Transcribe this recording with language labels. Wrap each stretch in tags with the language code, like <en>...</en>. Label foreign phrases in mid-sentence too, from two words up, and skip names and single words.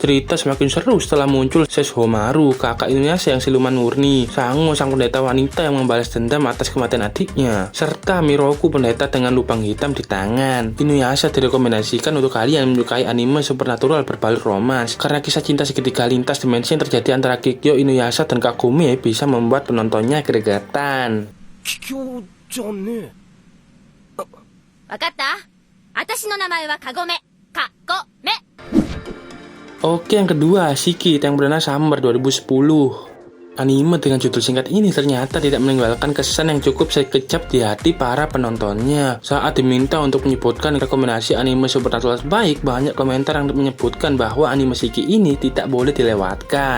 <id>Cerita semakin seru setelah muncul Sesshomaru, kakak Inuyasha yang siluman murni, Sango, sang pendeta wanita yang membalas dendam atas kematian adiknya, serta Miroku, pendeta dengan lubang hitam di tangan. Inuyasha direkomendasikan untuk kalian yang menyukai anime supernatural berbalut romans, karena kisah cinta segitiga lintas dimensi yang terjadi antara Kikyo, Inuyasha, dan Kagome bisa membuat penontonnya gregetan.</id> <ja>Kikyo じゃねえ。わかった？私の名前はカゴメ。カゴメ。</ja> <id>Oke, yang kedua, Shiki yang bernama Summer 2010. Anime dengan judul singkat ini ternyata tidak meninggalkan kesan yang cukup sekejap di hati para penontonnya. Saat diminta untuk menyebutkan rekomendasi anime supernatural terbaik, banyak komentar yang menyebutkan bahwa anime Shiki ini tidak boleh dilewatkan.</id>